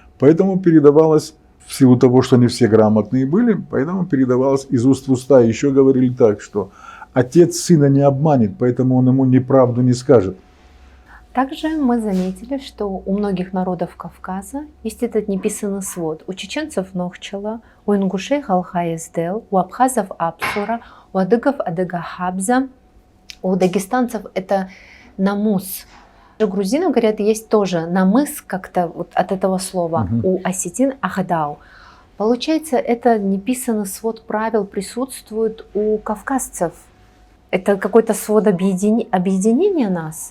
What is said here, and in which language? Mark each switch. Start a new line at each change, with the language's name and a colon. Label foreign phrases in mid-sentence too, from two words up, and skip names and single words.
Russian: Поэтому передавалось в силу того, что не все грамотные были, поэтому передавалось из уст в уста. Еще говорили так, что отец сына не обманет, поэтому он ему неправду не скажет. Также мы заметили, что у многих народов Кавказа есть этот неписанный свод. У чеченцев Нохчала, у ингушей Халха-Ездел, у абхазов Апсура, у адыгов Адыга-Хабза, у дагестанцев это намус. У грузинов, говорят, есть тоже намыс как-то вот от этого слова. У осетин Ахдау. Получается, это неписанный свод правил присутствует у кавказцев. Это какой-то свод объединения нас?